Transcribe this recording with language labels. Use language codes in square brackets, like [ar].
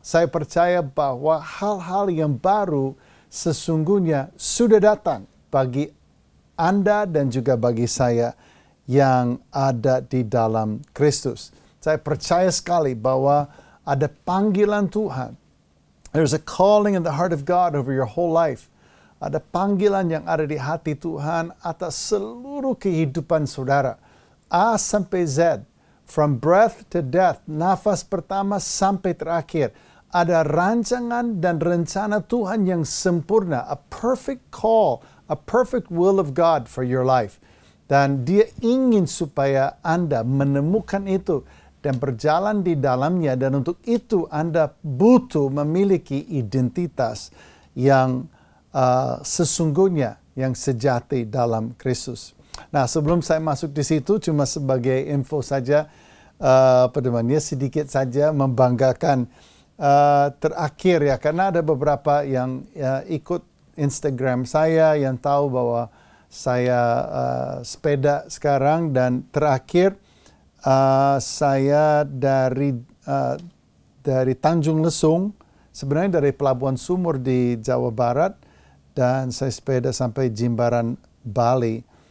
[id] Saya percaya bahwa hal-hal yang baru sesungguhnya sudah datang bagi Anda dan juga bagi saya yang ada di dalam Kristus. Saya percaya sekali bahwa ada panggilan Tuhan. [en] There's a calling in the heart of God over your whole life. [id] Ada panggilan yang ada di hati Tuhan atas seluruh kehidupan saudara. A sampai Z. [en] From breath to death. [id] Nafas pertama sampai terakhir. Ada rancangan dan rencana Tuhan yang sempurna. [en] A perfect call. A perfect will of God for your life. [id] Dan Dia ingin supaya Anda menemukan itu dan berjalan di dalamnya, dan untuk itu Anda butuh memiliki identitas yang sesungguhnya, yang sejati dalam Kristus. Nah, sebelum saya masuk di situ, cuma sebagai info saja, sedikit saja membanggakan terakhir ya, karena ada beberapa yang ikut Instagram saya yang tahu bahwa saya sepeda sekarang, dan terakhir saya dari Tanjung Lesung, sebenarnya dari Pelabuhan Sumur di Jawa Barat, dan saya sepeda sampai Jimbaran Bali.